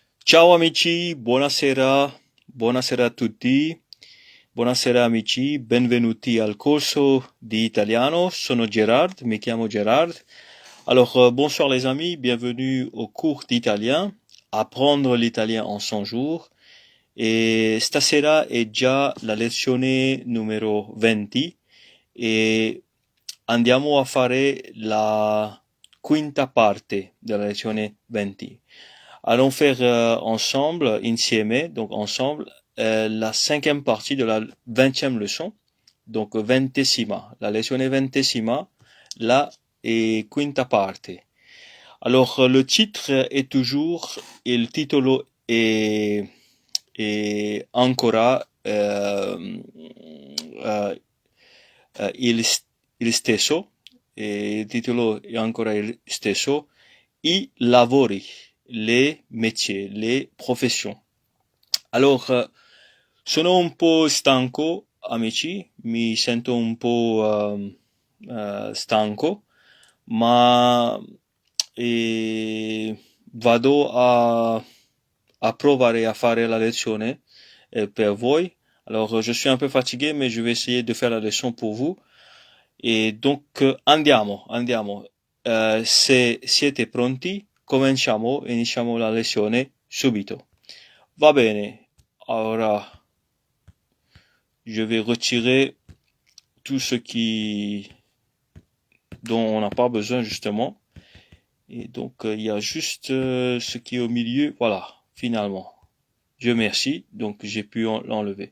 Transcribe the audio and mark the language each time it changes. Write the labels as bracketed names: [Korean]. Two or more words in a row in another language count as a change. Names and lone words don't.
[Italian] Ciao amici, buonasera, buonasera a tutti, buonasera amici, benvenuti al corso di italiano. Sono Gerard, mi chiamo Gerard. [French] Alors bonsoir les amis, bienvenue au cours d'italien, apprendre l'italien en 100 jours. [Italian] E stasera è già la lezione numero 20 e andiamo a fare la quinta parte della lezione 20. [French] Allons faire ensemble, insieme, donc ensemble, la cinquième partie de la 20e leçon, donc [Italian] ventesima, la lezione ventesima, la e quinta parte. [French] Alors le titre est toujours, [Italian] il titolo è ancora il stesso, e il titolo è ancora il stesso, i lavori, [French] les métiers, les professions. Alors, [Italian] sono un po' stanco, amici, mi sento un po' stanco, ma vado a provare a fare la lezione per voi. [French] Alors, je suis un peu fatigué, mais je vais essayer de faire la leçon pour vous. [Italian] E donc, andiamo. Se siete pronti, iniziamo la lezione subito. Va bene. Ora, [French] je vais retirer tout ce dont on n'a pas besoin justement. Et donc, il y a juste ce qui est au milieu. Voilà, finalement. Dieu merci. Donc, j'ai pu l'enlever.